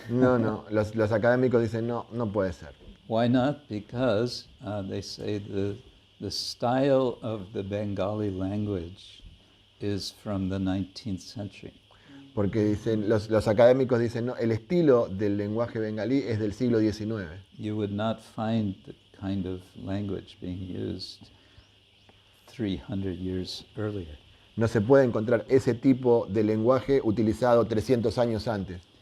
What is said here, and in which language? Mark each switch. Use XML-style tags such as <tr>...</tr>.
<es>No, los académicos dicen, no puede ser.</es> <en>Why not? Because they say the style of the Bengali language is from the 19th century.</en> <es>Porque dicen, los académicos dicen, no, el estilo del lenguaje bengalí es del siglo XIX.</es> <en>You would not find the kind of language being used 300 years earlier.</en> <es>No se puede encontrar ese tipo de lenguaje utilizado 300 años antes.</es>